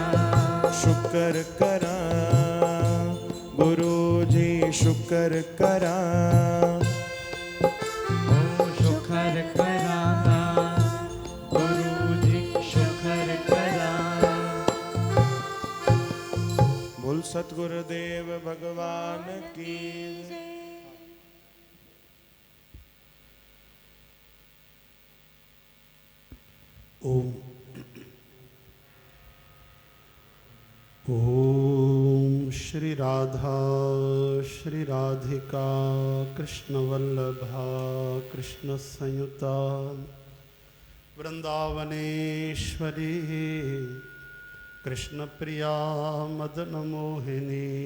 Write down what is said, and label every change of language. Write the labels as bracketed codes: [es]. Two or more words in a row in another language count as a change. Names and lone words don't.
[pa] ਸ਼ੁਕਰ ਕਰਾਂ ਗੁਰੂ ਜੀ ਸ਼ੁਕਰ ਕਰਾਂ। ਓ ਸ਼ੁਕਰ ਕਰਾਂ ਗੁਰੂ ਜੀ ਸ਼ੁਕਰ ਕਰਾਂ। [hi] बोल सतगुरुदेव भगवान की। [sa] ओम ओम श्री राधा श्री राधिका कृष्ण वल्लभा कृष्ण संयुता वृंदावनेश्वरी कृष्ण प्रिया मदन मोहिनी।